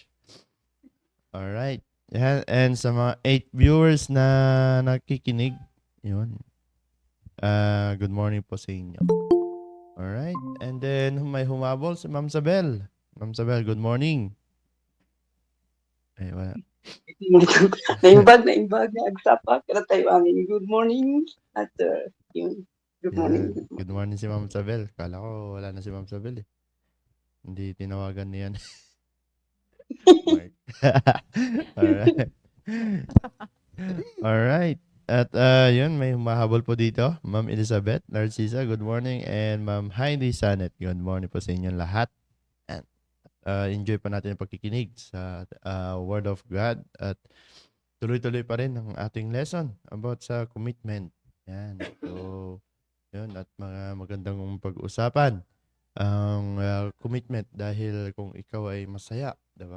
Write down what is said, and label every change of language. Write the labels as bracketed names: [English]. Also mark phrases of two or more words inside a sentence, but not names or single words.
[Filipino] Alright. Yan. And sa mga 8 viewers na nakikinig, yun. [English] Good morning [Filipino] po sa inyo. Alright. And then may humabol si Ma'am Sabel. Ma'am Sabel, [English] good morning. [Filipino] Ay, wala. [Iloko] Naimbag. Agsapa. Kaya tayo amin. [English] Good morning. [Filipino] At yun. [English] Good morning. [Filipino] Yan. [English] Good morning [Filipino] si Ma'am Sabel. Kala ko wala na si Ma'am Sabel eh. Hindi tinawagan niyan. Alright. [English] Alright. [Filipino] At yun, may humahabol po dito. Ma'am Elizabeth Narcisa, [English] good morning. [Filipino] And Ma'am Heidi Sanet, [English] good morning [Filipino] po sa inyong lahat. And enjoy pa natin ang pagkikinig sa [English] Word of God. [Filipino] At tuloy-tuloy pa rin ang ating lesson about sa commitment. Yan. So, yun. At mga magandang pag-usapan ang commitment dahil kung ikaw ay masaya, diba?